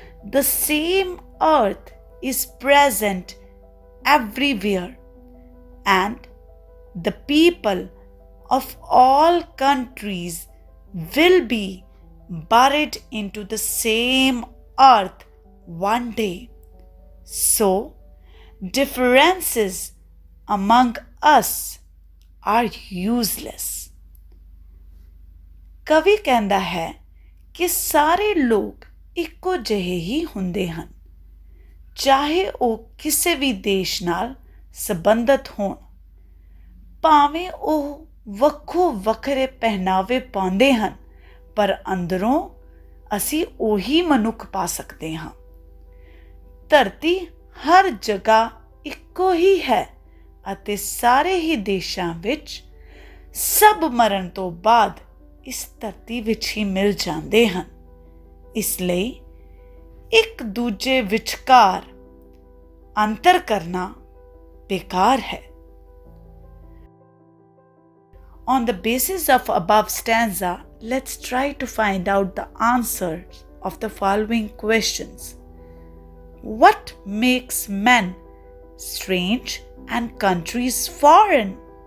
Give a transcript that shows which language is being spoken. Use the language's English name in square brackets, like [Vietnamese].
[English] The same earth is present everywhere, and the people of all countries will be buried into the same earth one day. So, differences among us are useless. [Punjabi] ਕਵੀ ਕਹਿੰਦਾ ਹੈ ਕਿ ਸਾਰੇ ਲੋਕ ਇੱਕੋ ਜਿਹੇ ਹੀ ਹੁੰਦੇ ਹਨ, ਚਾਹੇ ਉਹ ਕਿਸੇ ਵੀ ਦੇਸ਼ ਨਾਲ ਸੰਬੰਧਿਤ ਹੋਣ, ਭਾਵੇਂ ਉਹ ਵੱਖੋ ਵੱਖਰੇ ਪਹਿਨਾਵੇ ਪਾਉਂਦੇ ਹਨ, ਪਰ ਅੰਦਰੋਂ ਅਸੀਂ ਉਹੀ ਮਨੁੱਖ ਪਾ ਸਕਦੇ ਹਾਂ। ਧਰਤੀ ਹਰ ਜਗ੍ਹਾ ਇੱਕੋ ਹੀ ਹੈ ਅਤੇ ਸਾਰੇ ਹੀ ਦੇਸ਼ਾਂ ਵਿੱਚ ਸਭ ਮਰਨ ਤੋਂ ਬਾਅਦ ਇਸ ਧਰਤੀ ਵਿੱਚ ਹੀ ਮਿਲ ਜਾਂਦੇ ਹਨ। ਇਸ ਲਈ ਇੱਕ ਦੂਜੇ ਵਿਚਕਾਰ ਅੰਤਰ ਕਰਨਾ ਬੇਕਾਰ ਹੈ। [English] On the basis of above stanza, let's try to find out the answers of the following questions. What makes men strange and countries foreign?